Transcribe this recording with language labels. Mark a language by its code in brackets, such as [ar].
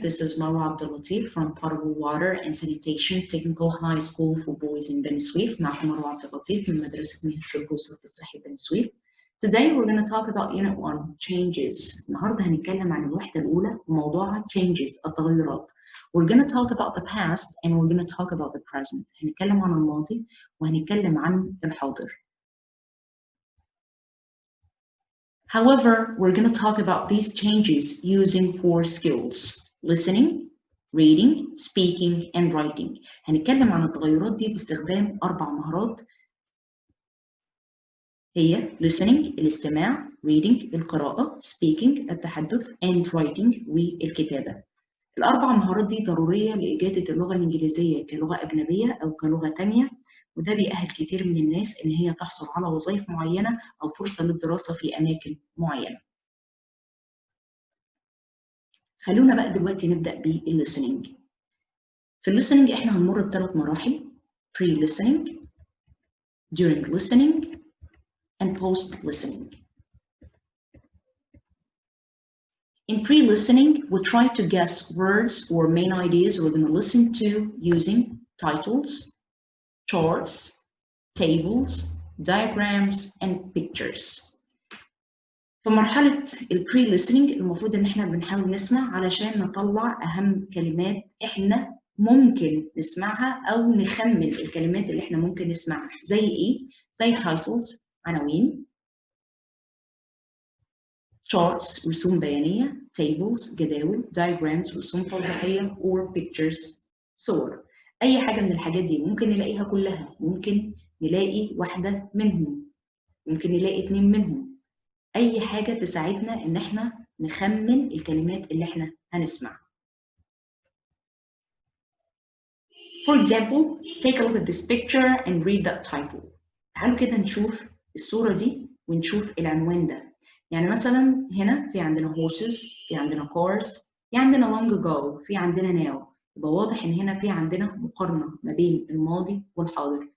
[en] This is Marwa Abdulatif from Potable Water and Sanitation Technical High School for Boys in بني سويف. [ar] معكم مروة عبداللطيف من مدرسة مياه الشرب والصف الصحي بني سويف. [en] Today we're going to talk about Unit 1 Changes. [ar] النهارده هنتكلم عن الوحدة الأولى وموضوعها Changes التغيرات. [en] We're going to talk about the past and we're going to talk about the present. [ar] هنتكلم عن الماضي وهنتكلم عن الحاضر. [en] However, we're going to talk about these changes using 4 skills: listening, reading, speaking, and writing. [ar] هنتكلم عن التغيرات دي باستخدام 4 مهارات هي listening الاستماع، reading القراءة، speaking التحدث، and writing والكتابة. ال4 مهارات دي ضرورية لإجادة اللغة الإنجليزية كلغة أجنبية أو كلغة تانية، وده بيأهل كتير من الناس إن هي تحصل على وظائف معينة أو فرصة للدراسة في أماكن معينة. خلونا بقى دلوقتي نبدأ بالlistening. في listening إحنا هنمر ب3 مراحل: pre-listening, during listening, and post-listening. [en] In pre-listening, we try to guess words or main ideas we're going to listen to using titles, charts, tables, diagrams, and pictures. [ar] في مرحلة pre-listening المفروض إن إحنا بنحاول نسمع علشان نطلع أهم كلمات إحنا ممكن نسمعها أو نخمن الكلمات اللي إحنا ممكن نسمعها. زي إيه؟ زي titles عناوين، charts رسوم بيانية، tables جداول، diagrams رسوم توضيحية، or pictures صور. أي حاجة من الحاجات دي ممكن نلاقيها كلها، ممكن نلاقي واحدة منهم، ممكن نلاقي 2 منهم. أي حاجة تساعدنا إن إحنا نخمن الكلمات اللي إحنا هنسمعها. [en] For example, take a look at this picture and read that title. [ar] تعالوا كده نشوف الصورة دي ونشوف العنوان ده. يعني مثلا هنا في عندنا horses، في عندنا cars، في عندنا long ago، في عندنا now. يبقى واضح إن هنا في عندنا مقارنة ما بين الماضي والحاضر.